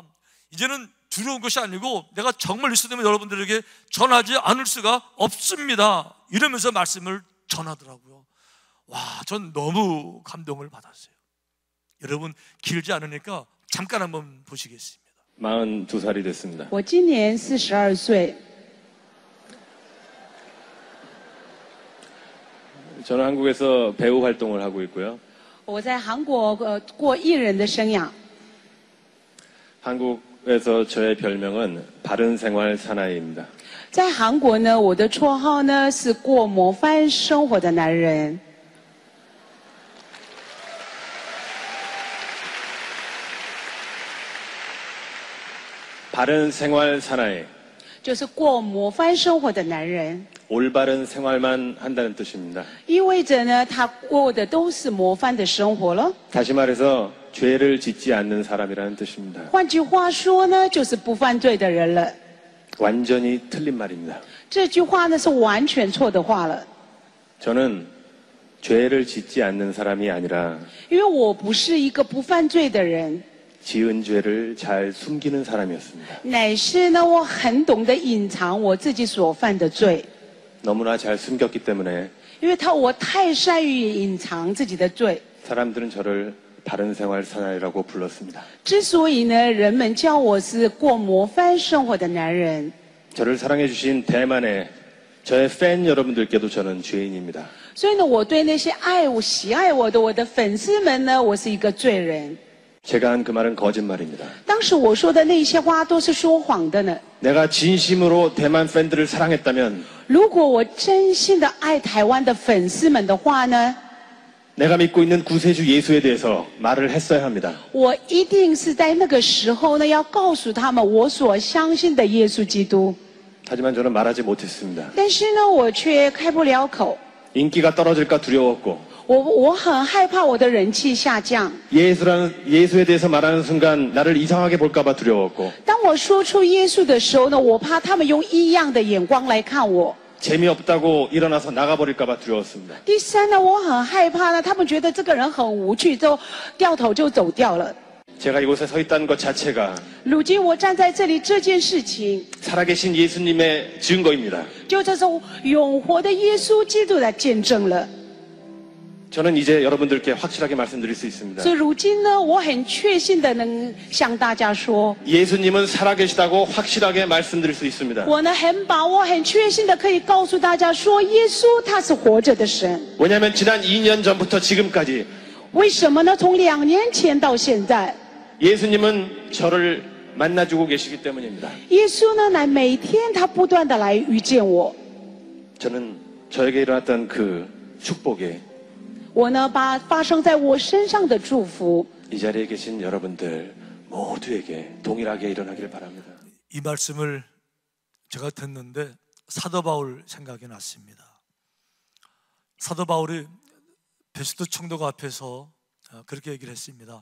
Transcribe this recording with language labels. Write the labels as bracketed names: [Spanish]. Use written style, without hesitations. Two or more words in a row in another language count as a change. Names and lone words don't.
[Korean] 이제는 두려운 것이 아니고 내가 정말 예수님을 여러분들에게 전하지 않을 수가 없습니다, 이러면서 말씀을 전하더라고요. 전 너무 감동을 받았어요. 여러분, 길지 않으니까 잠깐 한번 보시겠습니다. 42살이 됐습니다. [Chinese] 我今年42岁. [Korean] 저는 한국에서 배우 활동을 하고 있고요. [Chinese] 我在韩国过艺人的生涯. [Korean] 한국 한국에서 저의 별명은 바른 생활 사나이입니다. [Chinese] 在韩国呢，我的绰号呢是过模范生活的男人。 [Korean] 바른 생활 사나이, [Chinese] 就是过模范生活的男人， [Korean] 올바른 생활만 한다는 뜻입니다. [Chinese] 意味着呢，他过的都是模范的生活了。 [Korean] 다시 말해서 죄를 짓지 않는 사람이라는 뜻입니다. [Chinese] 换句话说呢，就是不犯罪的人了。 [Korean] 완전히 틀린 말입니다. [Chinese] 这句话呢是完全错的话了， [Korean] 저는 죄를 짓지 않는 사람이 아니라 [Chinese] 因为我不是一个不犯罪的人， [Korean] 지은 죄를 잘 숨기는 사람이었습니다. [Chinese] 乃是呢我很懂得隐藏我自己所犯的罪， [Korean] 너무나 잘 숨겼기 때문에 [Chinese] 因为我太善于隐藏自己的罪。 [Korean] 사람들은 저를 바른 생활 사나이라고 불렀습니다. [Chinese] 之所以呢，人们叫我是过模范生活的男人， [Korean] 저를 사랑해주신 대만의 저의 팬 여러분들께도 저는 죄인입니다. [Chinese] 所以呢，我对那些爱我、喜爱我的粉丝们呢，我是一个罪人。 [Korean] 제가 한 그 말은 거짓말입니다. [Chinese] 当时我说的那些话都是说谎的呢。 [Korean] 내가 진심으로 대만 팬들을 사랑했다면 [Chinese] 如果我真心的爱台湾的粉丝们的话呢， [Korean] 내가 믿고 있는 구세주 예수에 대해서 말을 했어야 합니다. [Chinese] 我一定是在那个时候呢，要告诉他们我所相信的耶稣基督。 [Korean] 하지만 저는 말하지 못했습니다. [Chinese] 但是呢，我却开不了口。 [Korean] 인기가 떨어질까 두려웠고 [Chinese] 我很害怕我的人气下降。 [Korean] 예수에 대해서 말하는 순간 나를 이상하게 볼까봐 두려웠고 [Chinese] 当我说出耶稣的时候呢，我怕他们用异样的眼光来看我。 [Korean] 재미없다고 일어나서 나가버릴까봐 두려웠습니다. [Chinese] 第三呢，我很害怕呢，他们觉得这个人很无趣，就掉头就走掉了。 [Korean] 제가 이곳에 서 있다는 것 자체가 [Chinese] 如今我站在这里，这件事情 [Korean] 살아계신 예수님의 증거입니다. [Chinese] 就这是永活的耶稣基督来见证了。 [Korean] 저는 이제 여러분들께 확실하게 말씀드릴 수 있습니다. [Chinese] 所以如今呢，我很确信的能向大家说， [Korean] 예수님은 살아계시다고 확실하게 말씀드릴 수 있습니다. [Chinese] 我呢很把握、很确信的可以告诉大家说，耶稣他是活着的神。 [Korean] 왜냐하면 지난 2년 전부터 지금까지 [Chinese] 为什么呢？从2年前到现在， [Korean] 예수님은 저를 만나주고 계시기 때문입니다. [Chinese] 耶稣呢来每天他不断的来遇见我。 [Korean] 저는 저에게 일어났던 그 축복에 [Chinese] 我呢把发生在我身上的祝福， [Korean] 이 자리에 계신 여러분들 모두에게 동일하게 일어나기를 바랍니다. 이 말씀을 제가 듣는데 사도 바울 생각이 났습니다. 사도 바울이 베스도 총독 앞에서 그렇게 얘기를 했습니다.